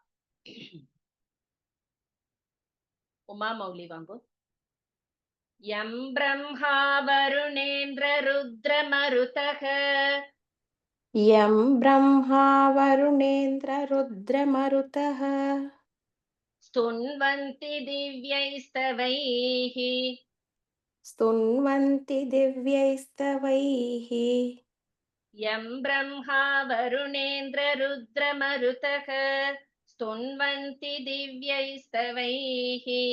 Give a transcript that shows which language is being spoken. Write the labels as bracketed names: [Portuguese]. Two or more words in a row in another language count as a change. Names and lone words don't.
[Tamil] உமா மௌலி வாங்கோ. [Sanskrit] यं ब्रह्मा वरुणेन्द्र रुद्र मरुतः. यं ब्रह्मा वरुणेन्द्र रुद्र मरुतः स्तुन्वन्ति दिव्यैस्तवैः. स्तुन्वन्ति दिव्यैस्तवैः. यं ब्रह्मा वरुणेन्द्र रुद्रमरुतः स्तुन्वन्ति दिव्यैस्तवैः.